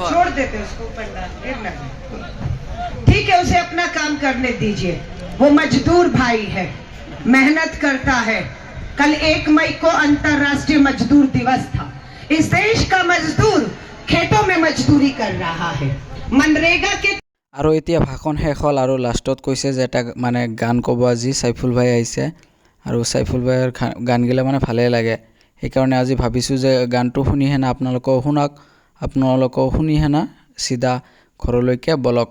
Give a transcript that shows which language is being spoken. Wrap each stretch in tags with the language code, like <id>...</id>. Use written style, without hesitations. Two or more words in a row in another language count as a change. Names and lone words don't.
<hi>छोड़ देते उसको ऊपर डाल गिरना। ठीक है, उसे अपना काम करने दीजिए। वो मजदूर भाई है, मेहनत करता है। कल 1 मई को अंतर्राष्ट्रीय मजदूर दिवस था। इस देश का मजदूर खेतों में मजदूरी कर रहा है। मनरेगा के</hi> <as>আৰু এতিয়া ভাষণ শেষ হ'ল। আৰু লাষ্টত কৈছে যে এটা মানে গান ক'ব আজি চাইফুল ভাই আহিছে। আৰু চাইফুল ভাইৰ গানগিলা মানে ভালেই লাগে, সেইকাৰণে আজি ভাবিছোঁ যে গানটো শুনি হেনে আপোনালোকেও শুনক। আপোনালোকেও শুনি হেনে চিধা ঘৰলৈকে বলক।</as>